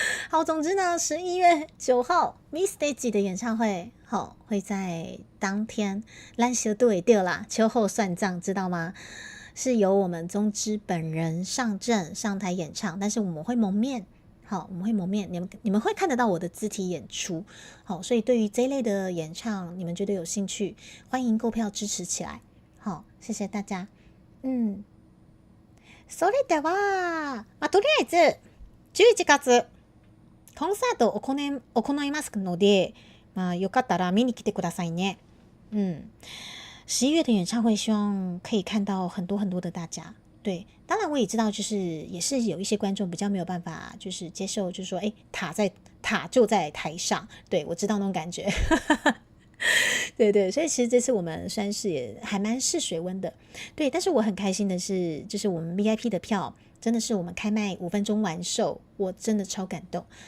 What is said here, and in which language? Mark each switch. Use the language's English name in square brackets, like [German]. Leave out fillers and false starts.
[Chinese] 好，总之呢，11月9号 Miss Daisy 的演唱会，好，会在当天咱小队对啦，秋后算账，知道吗？是由我们宗之本人上阵上台演唱，但是我们会蒙面。好，我们会蒙面，你们会看得到我的肢体演出。好，所以对于这一类的演唱，你们觉得有兴趣，欢迎购票支持起来。好，谢谢大家。 [Japanese] それでは、とりあえず11月コンサートを行いますので、よかったら見に来てくださいね。 [Chinese] 11月的演唱会，希望可以看到很多很多的大家。对，当然我也知道，就是也是有一些观众比较没有办法，就是接受，就是说，塔就在台上，对我知道那种感觉，对，所以其实这次我们算是也还蛮试水温的，对，但是我很开心的是，就是我们 VIP 的票真的是我们开卖5分钟完售，我真的超感动。